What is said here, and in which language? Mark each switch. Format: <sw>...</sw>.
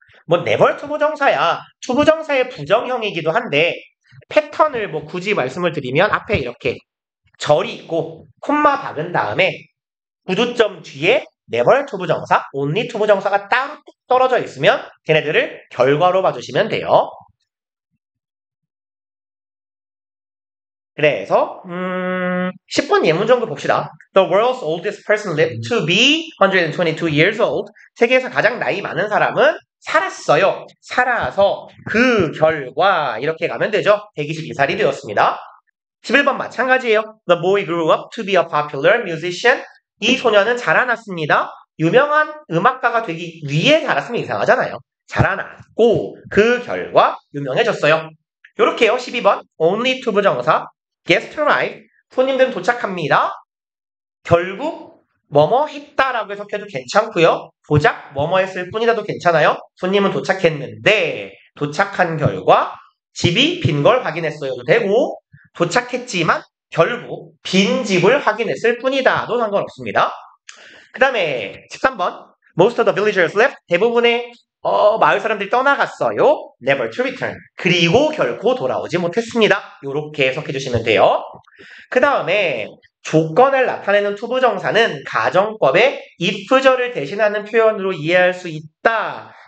<ko>뭐 never 투부정사야. 투부정사의 부정형이기도 한데 패턴을 뭐 굳이 말씀을 드리면 앞에 이렇게 절이 있고 콤마 박은 다음에 구두점 뒤에 never 투부정사, only 투부정사가 따로 떨어져 있으면 걔네들을 결과로 봐주시면 돼요. 그래서 10번 예문 정도 봅시다.</ko> <en>The world's oldest person lived to be 122 years old.</en> <ko>세계에서 가장 나이 많은 사람은 살았어요. 살아서 그 결과 이렇게 가면 되죠. 122살이 되었습니다. 11번 마찬가지예요.</ko> <en>The boy grew up to be a popular musician.</en> <ko>이 소년은 자라났습니다. 유명한 음악가가 되기 위해 자랐으면 이상하잖아요. 자라났고 그 결과 유명해졌어요. 요렇게요.</ko> <en>12번 only to 부정사 guest arrived.</en> <ko>손님들은 도착합니다. 결국 뭐뭐 했다라고 해석해도 괜찮고요. 고작 뭐뭐 했을 뿐이라도 괜찮아요. 손님은 도착했는데 도착한 결과 집이 빈 걸 확인했어요도 되고 도착했지만 결국 빈 집을 확인했을 뿐이다도 상관없습니다. 그 다음에</ko> <en>13번 Most of the villagers left.</en> <ko>대부분의 마을 사람들이 떠나갔어요.</ko> <en>Never to return.</en> <ko>그리고 결코 돌아오지 못했습니다. 이렇게 해석해 주시면 돼요. 그 다음에 조건을 나타내는 투부정사는 가정법의 if절을 대신하는 표현으로 이해할 수 있다.</ko>